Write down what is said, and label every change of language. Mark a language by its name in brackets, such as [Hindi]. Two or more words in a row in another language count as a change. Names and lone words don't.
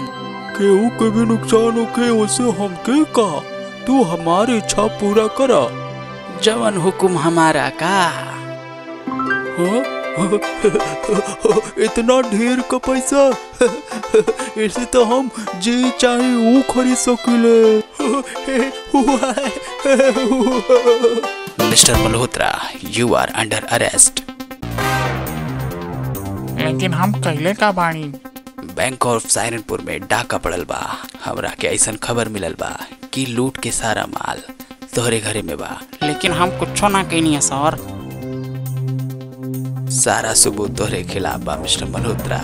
[Bhojpuri] केहू के भी नुकसान होके उसे हमके का, तू हमारी इच्छा पूरा करा, जवन हुकुम हमारा का। हाँ? इतना ढेर का पैसा, ऐसे तो हम जे चाहे वो खरीद सकीले। मिस्टर मल्होत्रा, [English] You are under arrest. [Bhojpuri] लेकिन हम कहले का बानी? बैंक ऑफ साइरनपुर में डाका पड़ल बा। हमरा के ऐसा खबर मिलल बा कि लूट के सारा माल तोहरे घरे में बा। लेकिन हम कुछो ना कहनी है सर। सारा सबूत तोहरे खिलाफ बा मिस्टर मल्होत्रा।